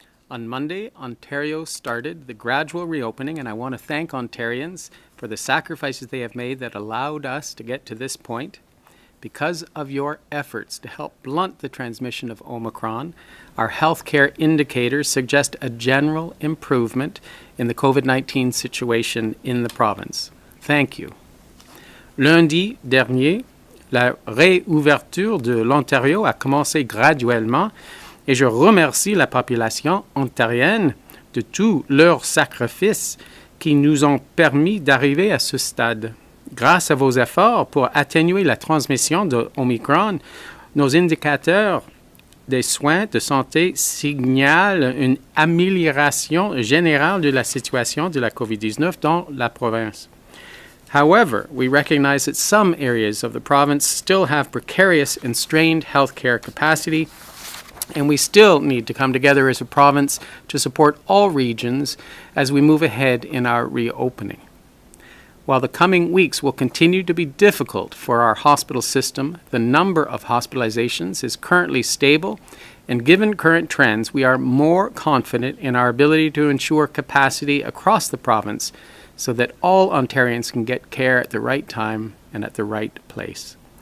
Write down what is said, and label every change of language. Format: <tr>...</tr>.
<en>On Monday, Ontario started the gradual reopening, and I want to thank Ontarians for the sacrifices they have made that allowed us to get to this point. Because of your efforts to help blunt the transmission of Omicron, our healthcare indicators suggest a general improvement in the COVID-19 situation in the province. Thank you.</en> <fr>Lundi dernier, la réouverture de l'Ontario a commencé graduellement et je remercie la population ontarienne de tous leurs sacrifices qui nous ont permis d'arriver à ce stade. Grâce à vos efforts pour atténuer la transmission de Omicron, nos indicateurs des soins de santé signalent une amélioration générale de la situation de la COVID-19 dans la province.</fr> <en>However, we recognize that some areas of the province still have precarious and strained healthcare capacity, and we still need to come together as a province to support all regions as we move ahead in our reopening. While the coming weeks will continue to be difficult for our hospital system, the number of hospitalizations is currently stable, and given current trends, we are more confident in our ability to ensure capacity across the province so that all Ontarians can get care at the right time and at the right place.</en>